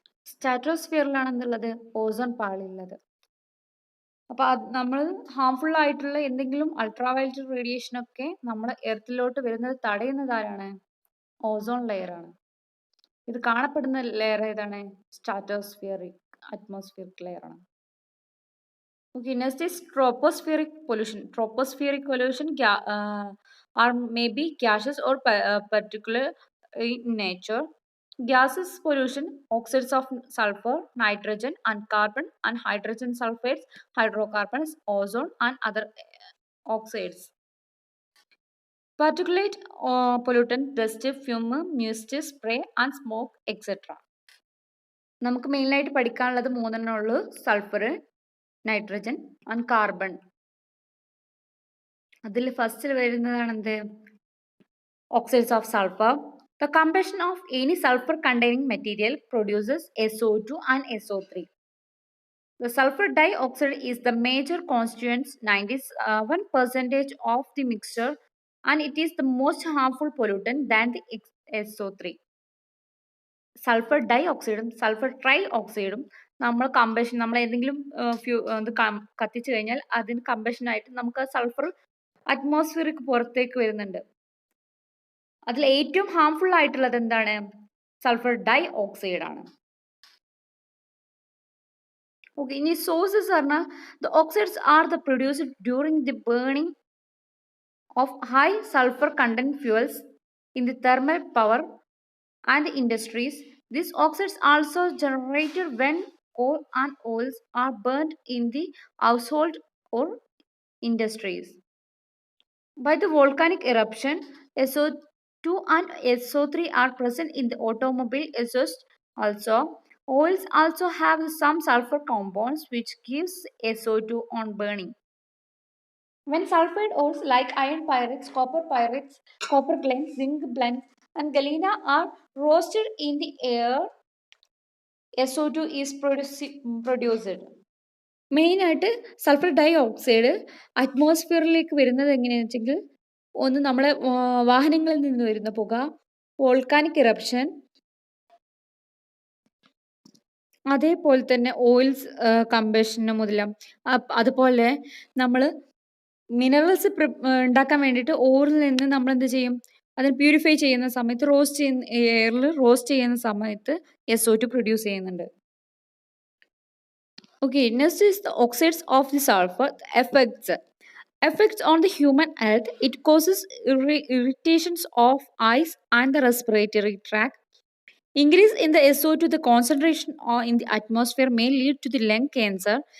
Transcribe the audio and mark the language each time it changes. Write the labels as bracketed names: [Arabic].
[Malayalam] സ്ട്രാറ്റോസ്ഫിയറിലാണ് എന്തുള്ളത് ozone പാളിയുള്ളത്. അപ്പൊ നമ്മൾ harmful ആയിട്ടുള്ള എന്തെങ്കിലും അൾട്രാവയലറ്റ് റേഡിയേഷൻ ഒക്കെ നമ്മുടെ എർത്തിലോട്ട് വരുന്നത് തടയുന്നത് ആരാണ് ഓസോൺ ലെയർ ആണ്. ഇത് കാണപ്പെടുന്ന ലെയർ ഏതാണ് സ്ട്രാറ്റോസ്ഫിയറിക് അറ്റ്മോസ്ഫിയറിക് ലെയർ ആണ്. [English] Okay, next is tropospheric pollution. Tropospheric pollution are maybe gases or particular in nature. Gases pollution, oxides of sulfur, nitrogen, and carbon, and hydrogen sulfates, hydrocarbons, ozone, and other oxides. Particulate pollutant, dust, fume, mist, spray, and smoke, etc. [Malayalam] നമുക്ക് മെയിനായിട്ട് പഠിക്കാനുള്ളത് മൂന്നെണ്ണേ ഉള്ളൂ. Sulphur, nitrogen and carbon. അതിൽ ഫസ്റ്റിൽ വരുന്നതാണ് എന്ത് [English] oxides of sulfur. The combustion of any sulfur containing material produces SO2 and SO3. The sulfur dioxide is the major constituent, 91% of the mixture, and it is the most harmful pollutant than the SO3. [Malayalam] Sulphur dye ഓക്സൈഡും sulphur try ഓക്സൈഡും നമ്മൾ combustion നമ്മൾ ഏതെങ്കിലും ഇത് കത്തിച്ചു കഴിഞ്ഞാൽ അതിന് കമ്പഷനായിട്ട് നമുക്ക് sulphur അറ്റ്മോസ്ഫിയറിക്ക് പുറത്തേക്ക് വരുന്നുണ്ട്. അതിൽ ഏറ്റവും ഹാംഫുൾ ആയിട്ടുള്ളത് എന്താണ് സൾഫർ ഡൈ ഓക്സൈഡ് ആണ്. [English] okay, [Malayalam] ഇനി സോഴ്സസ് പറഞ്ഞാൽ [English] The oxides are the produced during the burning of high sulphur content fuels in the thermal power and industries. These oxides also generated when coal and oils are burned in the household or industries. By the volcanic eruption, SO2 and SO3 are present in the automobile exhaust also. Oils also have some sulfur compounds which gives SO2 on burning. When sulfide ores like iron pyrites, copper glands, zinc blends, and galena are roasted in the air, SO2 is produced. [Malayalam] മെയിനായിട്ട് sulphur dye oxide അറ്റ്മോസ്ഫിയറിലേക്ക് വരുന്നത് എങ്ങനെയാണെന്ന് വെച്ചെങ്കിൽ ഒന്ന് നമ്മളെ വാഹനങ്ങളിൽ നിന്ന് വരുന്ന പുക, വോൾക്കാനിക് ഇറപ്ഷൻ, അതേപോലെ തന്നെ ഓയിൽസ് കമ്പഷന് മുതല, അതുപോലെ നമ്മൾ മിനറൽസ് ഉണ്ടാക്കാൻ വേണ്ടിയിട്ട് ഓറിൽ നിന്ന് നമ്മൾ എന്ത് ചെയ്യും അതിന് പ്യൂരിഫൈ ചെയ്യുന്ന സമയത്ത് എയറിൽ റോസ്റ്റ് ചെയ്യുന്ന സമയത്ത് SO2 പ്രൊഡ്യൂസ് ചെയ്യുന്നുണ്ട്. [English] Okay, next is the oxides of the sulfur. Effects on the human health. It causes irritations of eyes and the respiratory tract. Increase in the SO2, the concentration in the atmosphere may lead to the lung cancer.